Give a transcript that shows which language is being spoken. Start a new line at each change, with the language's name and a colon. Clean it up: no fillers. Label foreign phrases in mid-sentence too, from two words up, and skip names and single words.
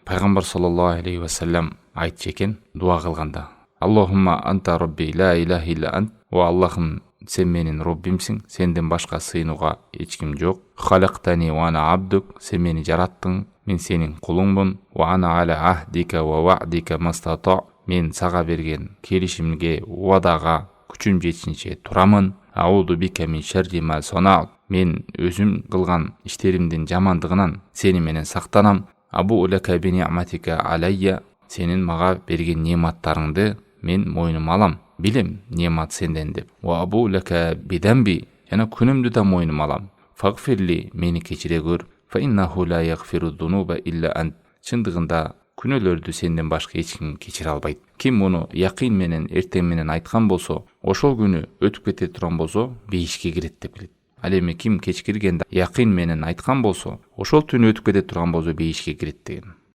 Kyrgyz: пайгамбар
Arabic: صلى الله عليه وسلم
Kyrgyz: айтчу экен дуа кылганда:
Arabic: اللهم أنت ربي لا إله إلا أنت.
Kyrgyz: О Аллахым, сен менин Роббимсиң, сенден башка сыйынууга эч ким жок.
Arabic: خلقتني وأنا عبدك,
Kyrgyz: сен мени жараттың, мен сенин кулуңмун.
Arabic: وأنا على عهدك ووعدك ما استطعت,
Kyrgyz: мен сага берген келишимге, уадага күчүм жетишинче турамын.
Arabic: أعوذ بك من شر ما صنعت,
Kyrgyz: мен өзүм кылган иштеримдин жамандыгынан сени менен сактанам.
Arabic: أبوء لك بنعمتك علي,
Kyrgyz: сенин мага берген нематтарыңды мен мойнума алам. Билем немат сенден деп.
Arabic: وأبوء لك بذنبي,
Kyrgyz: жана күнүмдү да мойнума алам. Фагфирли, мени кечире көр.
Arabic: فإنه لا يغفر الذنوب إلا أنت.
Kyrgyz: Чындыгында күнөөлөрдү сенден башка эч ким кечире албайт. Ким муну якын менен эртең менен айткан болсо, ошол күнү өтүп кете турган болсо, бейишке кирет деп билет. Ал эми ким кечкиргенде якын менен айткан болсо, ошол түнү өтүп кете турган болсо, бейишке кирет деген.